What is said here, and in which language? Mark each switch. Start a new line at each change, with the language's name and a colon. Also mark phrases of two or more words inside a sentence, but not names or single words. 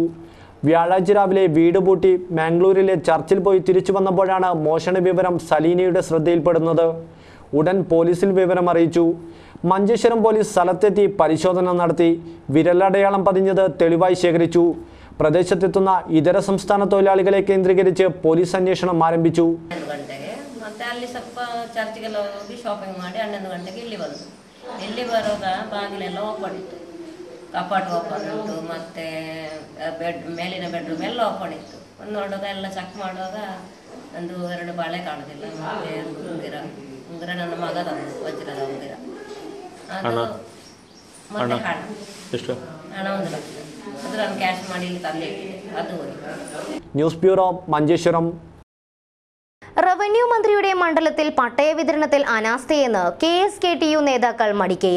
Malayalam: വ്യാഴാഴ്ച രാവിലെ വീട് പൂട്ടി മാംഗ്ലൂരിലെ ചർച്ചിൽ പോയി തിരിച്ചു വന്നപ്പോഴാണ് മോഷണ വിവരം സലീനയുടെ ശ്രദ്ധയിൽപ്പെടുന്നത്. ഉടൻ പോലീസിൽ വിവരം അറിയിച്ചു. മഞ്ചേശ്വരം പോലീസ് സ്ഥലത്തെത്തി പരിശോധന നടത്തി. വിരലടയാളം പതിഞ്ഞത് തെളിവായി ശേഖരിച്ചു. പ്രദേശത്തെത്തുന്ന ഇതര സംസ്ഥാന തൊഴിലാളികളെ കേന്ദ്രീകരിച്ച് പോലീസ് അന്വേഷണം ആരംഭിച്ചു.
Kannada: ಅಲ್ಲಿ ಸ್ವಲ್ಪ ಚರ್ಚ್ಗೆಲ್ಲ ಹೋಗಿ ಶಾಪಿಂಗ್ ಮಾಡಿ 11 ಗಂಟೆಗೆ ಇಲ್ಲಿ ಬರುವಾಗ ಬಾಗಿಲೆಲ್ಲ ಓಪನ್ ಇತ್ತು, ಕಪಾಟ್ ಓಪನ್ ಇತ್ತು, ಮತ್ತೆ ಮೇಲಿನ ಬೆಡ್ರೂಮ್ ಎಲ್ಲ ಓಪನ್ ಇತ್ತು. ಒಂದು ನೋಡುವಾಗ ಎಲ್ಲ ಚೆಕ್ ಮಾಡುವಾಗ 1-2 ಬಾಳೆ ಕಾಣುದಿಲ್ಲ. ಮತ್ತೆ ಉಂಗುರ ನನ್ನ ಮಗ ತಂದು ವಜ್ರದ ಉಂಗುರ, ಅದು ಮತ್ತೆ ಹಣ 1 ಲಕ್ಷ, ಅದು ನಾನು ಕ್ಯಾಶ್ ಮಾಡಿ ಇಲ್ಲಿ ತಂದಿಟ್ಟಿದ್ದೆ, ಅದು ಹೋಗಿ.
Malayalam: ന്യൂസ് ബ്യൂറോ മഞ്ചേശ്വരം. റവന്യൂ മന്ത്രിയുടെ മണ്ഡലത്തിൽ പട്ടയ വിതരണത്തിൽ അനാസ്ഥയെന്ന് KSKTU നേതാക്കൾ മടിക്കയിൽ.